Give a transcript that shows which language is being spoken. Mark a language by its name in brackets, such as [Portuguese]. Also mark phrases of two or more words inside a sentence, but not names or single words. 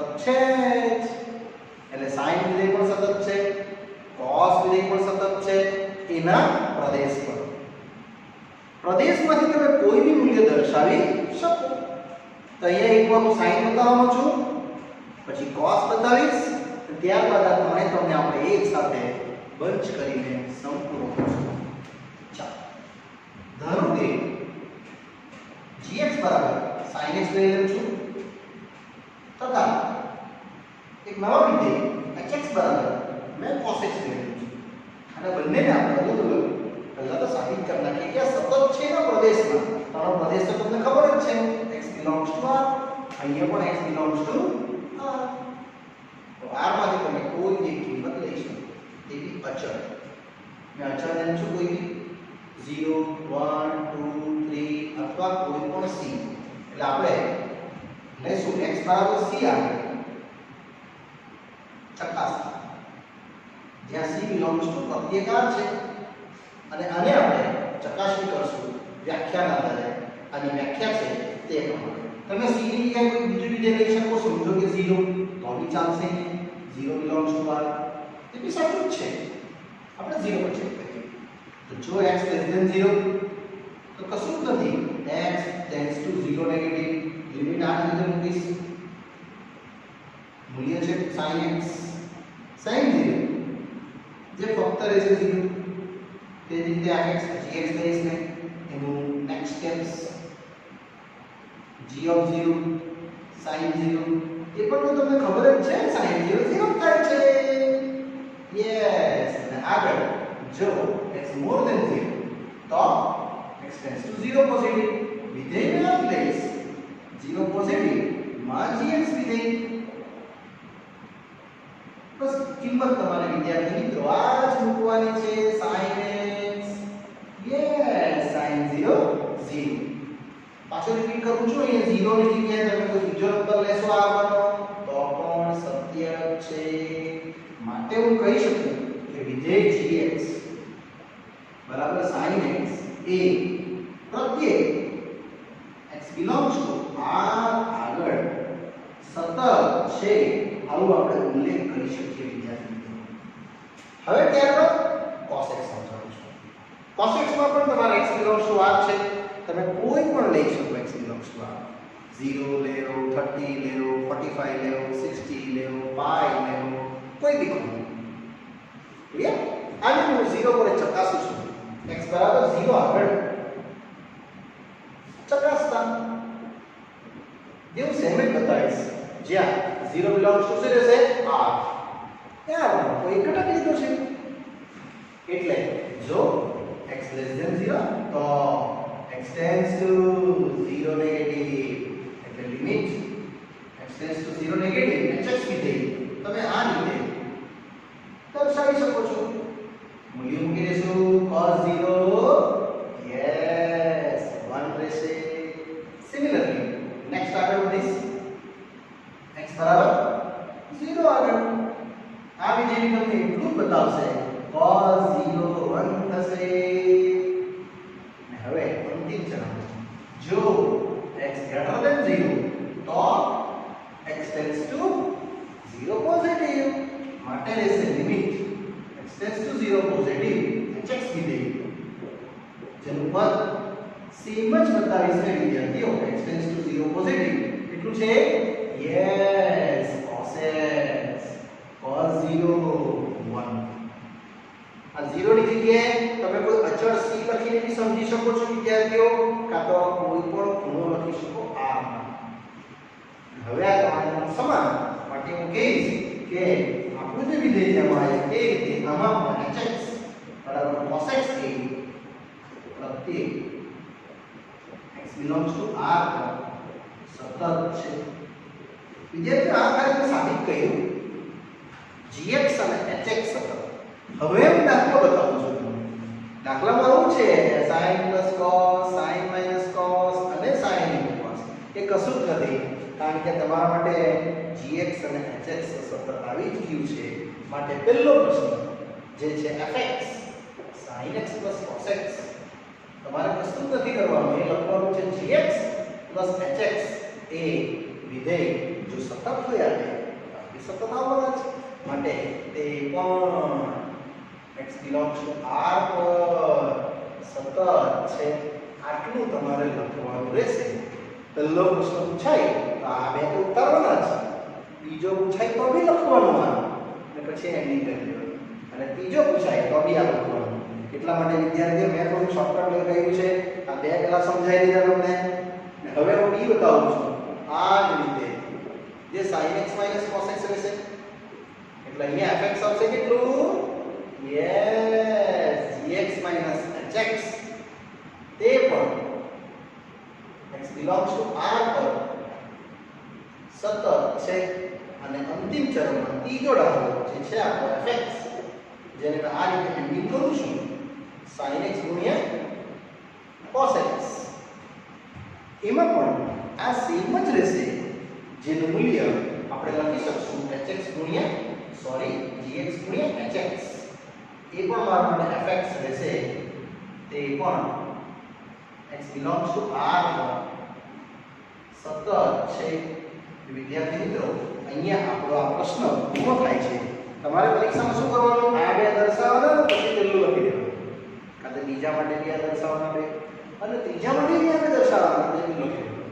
[Gujarati] છે એટલે sin વિધેય પણ સતત છે cos વિધેય પણ સતત છે એના પ્રદેશ પર પ્રદેશમાંથી તમે કોઈ બી મૂલ્ય દર્શાવી શકો તો અહીંયા એકવાર હું sin બતાવવાનો છું પછી cos બતાવીશ ત્યારબાદ આ ત્રણે તમને આપણે એક સાથે બંચ કરીને સંપૂર્ણ કરશું ચાલો ધારો કે gx બરાબર sin x લઈ લઉં છું તથા એક નવા વિધેય hx બરાબર मैं cos x લઈ લઉં છું અને બંનેને આપણે અલગ અલગ પહેલા તો સાબિત કરી નાખીએ કે આ સતત છે ના પ્રદેશમાં તારો પ્રદેશ તો તમને ખબર જ છે [English] x belongs to r [Gujarati] અહીંયા પણ [English] x belongs to r [Gujarati] તો r માંથી તમે કોઈ એક કિંમત લઈ શકો એ બી અચળ મેં અચળ લઉં છું કોઈ બી 0 1 2 3 અથવા કોઈ પણ c એટલે આપણે લઈશું x બરાબર c આવે ચકાસતા જ્યાં [English] c belongs to [Gujarati] પ્રત્યેક r છે અને આને આપણે ચકાસણી કરશું વ્યાખ્યાના આધારે આની વ્યાખ્યા છે તે પ્રમાણે તમે c ની જગ્યાએ કોઈ બીજું વિધેય લઈ શકો સમજો કે 0 તો બી ચાલશે [English] 0 belongs to r [Gujarati] તે બી સાચું જ છે આપણે 0 પર ચેક કરીએ તો જો x <0 તો કશું જ નથી [English] x tends to 0 negative limit [Gujarati] આ રીતે મૂકીશ મૂલ્ય છે sin x sin 0 જે ફક્ત રહેશે 0 તે જ રીતે આ x gx લઈશ ને એનું [English] next steps g of 0 [Gujarati] sin 0 એ પણ તો તમને ખબર જ છે sin 0 0 થાય છે યસ અને આગળ જો [English] x more than 0 [Gujarati] તો [English] x tends to 0 [Gujarati] પોઝિટિવ વિધેય ના લઈશ 0 પોઝિટિવ માં gx વિધેય બસ કિંમત તમારે વિદ્યાર્થી મિત્રો આ જ મૂકવાની છે sin x યસ sin 0 0 પાછો રિપીટ કરું છું અહીંયા 0 ની જગ્યાએ તમે કોઈ બીજો નંબર લેશો આવવાનો તો પણ સત્ય છે માટે હું કહી શકું કે વિધેય gx બરાબર sin x એ પ્રત્યેક [English] x belongs to r [Gujarati] આગળ સતત છે આવું આપણે ઉલ્લેખ કરી શકીએ વિદ્યાર્થી મિત્રો હવે ત્યારબાદ cos x સમજાવું છું cos x માં પણ તમારે [English] x belongs to r [Gujarati] છે તમે કોઈ પણ લઈ શકો [English] x belongs to r [Gujarati] 0 લેવો 30 લેવો 45 લેવો 60 લેવો પાઈ લેવો કોઈ બી કોણ ક્લિયર આને હું 0 પર ચકાસું છું x બરાબર 0 આગળ ચકાસતા જેવું સેમ જ બતાવીશ જ્યાં [English] 0 belongs to [Gujarati] શું રહેશે r યાર કોઈ ઘટક લીધો છે એટલે જો [English] x less than 0 [Gujarati] તો [English] x tends to 0 negative [Gujarati] એટલે લિમિટ [English] x tends to 0 negative [Gujarati] hx વિધેય તમે આ રીતે દર્શાવી શકો છો. મૂલ્ય મૂકી દેશું cos 0 યસ 1 રહેશે. [English] similarly next [Gujarati] આગળ વધીશ. x બરાબર 0 આગળ આ બીજી તમને એટલું જ બતાવશે cos 0 1 થશે. અને હવે અંતિમ ચરણ જો [English] x greater than 0 [Gujarati] તો [English] x tends to 0 [Gujarati] પોઝિટિવ માટે રહેશે લિમિટ [English] x tends to 0 [Gujarati] પોઝિટિવ hx વિધેય જેનું પદ સેમ જ બતાવીશ ને વિદ્યાર્થીઓ [English] x tends to 0 [Gujarati] પોઝિટિવ કેટલું છે યસ cos x cos 0 1. આ 0 ની જગ્યાએ તમે કોઈ અચળ c લખીને બી સમજી શકો છો વિદ્યાર્થીઓ કાં તો કોઈ પણ ખૂણો લખી શકો આ. હવે આ તમારે સમાન માટે હું કહીશ કે આપણું જે વિધેય જેમાં આવે તે રીતે આમાં પણ hx બરાબર cos x એ પ્રત્યેક [English] x belongs to r [Gujarati] પર સતત છે. વિદ્યાર્થીઓ આ ખાલી સાબિત કર્યું gx અને hx સતત. હવે હું દાખલો બતાવું છું તમને. દાખલામાં શું છે [English] sin plus cos sin minus cos [Gujarati] અને [English] sin into cos [Gujarati] એ કશું જ નથી કારણ કે તમારા માટે gx અને hx સતત આવી જ ગયું છે. માટે પહેલો પ્રશ્ન જે છે fx [English] sin x plus cos x [Gujarati] તમારે કશું નથી કરવાનું એ લખવાનું છે [English] gx plus hx [Gujarati] એ વિધેય જો સતત હોય આવે એ સતત આવવાના છે માટે તે પણ [English] x belongs to r [Gujarati] પર સતત છે આટલું તમારે લખવાનું રહેશે. પહેલો પ્રશ્ન પૂછાય તો આ બે તો ઉતારવાના છે. બીજો પૂછાય તો બી લખવાનું આ અને પછી એન્ડિંગ કરી દેવાનું અને ત્રીજો પૂછાય તો બી આ લખવાનું. એટલા માટે વિદ્યાર્થીઓ મેં થોડું શોર્ટકટ લગાવ્યું છે. આ બે પહેલા સમજાવી દીધા તમને. હવે હું બી બતાવું છું આ જ રીતે જે sin x cos x રહેશે એટલે અહીંયા fx આવશે કેટલું યસ gx hx તે પણ [English] x belongs to r [Gujarati] પર સતત છે. અને અંતિમ ચરણમાં ત્રીજો દાખલો જે છે આપણો fx જેને મેં આ રીતે એન્ડિંગ કરું છું sin x ગુણ્યા cos x એમાં પણ આ સેમ જ રહેશે જેનું મૂલ્ય આપણે લખી શકશું hx ગુણ્યા gx ગુણ્યા hx એ પણ મારા માટે fx રહેશે તે પણ [English] x belongs to r [Gujarati] પર સતત છે. વિદ્યાર્થી મિત્રો અહીંયા આપણો આ પ્રશ્ન પૂરો થાય છે. તમારે પરીક્ષામાં શું કરવાનું આ બે દર્શાવવાના પછી પહેલું લખી દેવાનું કાં તો બીજા માટે બી આ દર્શાવવાના બે અને ત્રીજા માટે બી આ દર્શાવવાના તે બી લખી દેવાનું.